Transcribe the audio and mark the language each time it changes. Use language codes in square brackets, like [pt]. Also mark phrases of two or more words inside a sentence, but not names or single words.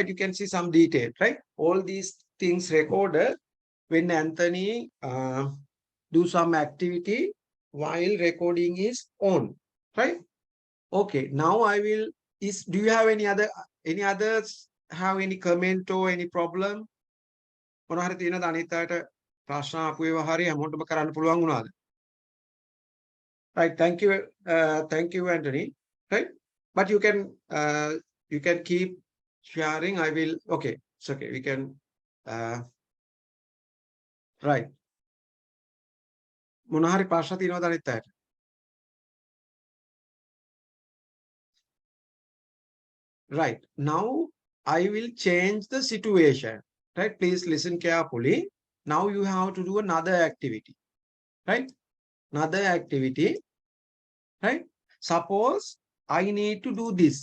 [en] You can see some detail, right? All these things recorded when Anthony do some activity while recording is on, right? Okay, now I will, do you have any others have any comment or any problem? [si] මොනවහරි තියෙනද අනිත් අයට ප්‍රශ්න ආපු ඒවා හරි හැමෝටම කරන්න පුළුවන් වුණාද? [en] Right, thank you, Anthony. Right, but you can keep sharing. I will. Okay, it's okay. We can. Right. [si] මොනහරි ප්‍රශ්න තියෙනවද අනිත් අයට? [en] Right, now I will change the situation. Right, please listen carefully. Now you have to do another activity. Right, another activity. Right, suppose I need to do this.